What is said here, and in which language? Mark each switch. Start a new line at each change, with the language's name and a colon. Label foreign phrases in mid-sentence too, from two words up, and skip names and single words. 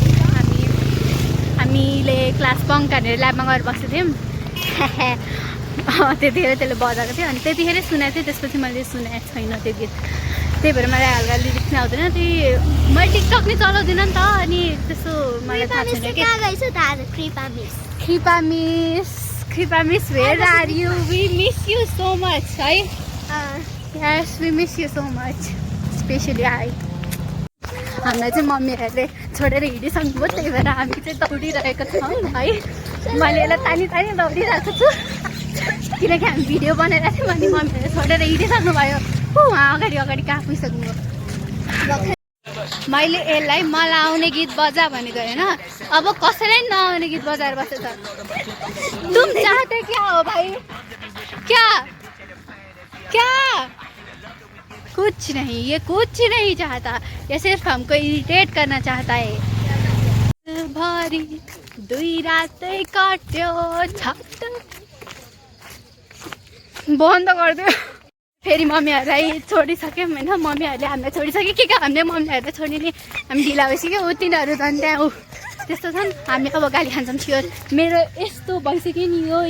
Nepali: हामीले
English: class bunk
Nepali: हानेर ल्याबमा गएर बसेको थियौँ। त्यतिखेर त्यसले बजाएको थियो, अनि त्यतिखेर सुनेको थिएँ। त्यसपछि मैले सुनेको छैन त्यो गीत, त्यही भएर मलाई हल्का लिरिक्स नै आउँदैन। त्यही मैले टिकटक नै चलाउँदिनँ नि त, अनि त्यस्तो मलाई थाहा छैन कि।
English: Kripa miss where are you? we miss you so much है। yes we miss you so much, specially I.
Nepali: हामीलाई चाहिँ मम्मीहरूले छोडेर हिँडिसक्नुभयो, त्यही भएर हामी चाहिँ दौडिरहेको छौँ है। मैले यसलाई तानी तानी दौडिरहेको छु, किनकि हामी भिडियो बनाइरहेको थियौँ। अनि मम्मीहरूले छोडेर हिँडिसक्नु भयो। उहाँ अगाडि अगाडि कहाँ पुगिसक्नुभयो। मैले यसलाई मलाई आउने गीत बजा भनेको होइन, अब कसैलाई नआउने गीत बजाएर बसेछ।
Hindi: तुम चाहते क्या हो भाइ? क्या क्या? कुछ नहीं, ये कुछ नहीं चाहता, ये सिर्फ हमको इरिटेट करना चाहता है।
Nepali: भरी दुई रातै काट्यो छाट बन्द गरिदियो। फेरि मम्मीहरूलाई छोडिसक्यौँ होइन, मम्मीहरूले हामीलाई छोडिसक्यो। के हामीले मम्मीहरूलाई छोडिने हामी ढिला भइसक्यो। तिनीहरू झन् त्यहाँ त्यस्तो छन्। हामी अब गाली खान्छौँ स्योर। मेरो यस्तो भइसक्यो नि, यो